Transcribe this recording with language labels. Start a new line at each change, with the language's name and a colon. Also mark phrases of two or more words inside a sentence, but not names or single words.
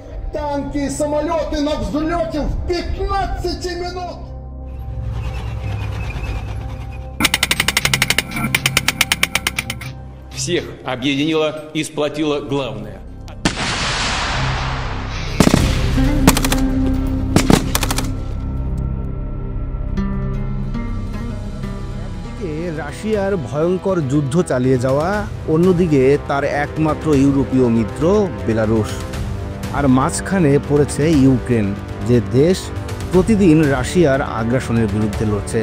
Russian: Танки и самолеты на взлете в 15 минут! Всех объединило и сплотило главное.
Bangla: রাশিয়ার ভয়ঙ্কর যুদ্ধ চালিয়ে যাওয়া, অন্যদিকে তার একমাত্র ইউরোপীয় মিত্র বেলারুশ, আর মাঝখানে পড়েছে ইউক্রেন, যে দেশ প্রতিদিন রাশিয়ার আগ্রাসনের বিরুদ্ধে লড়ছে।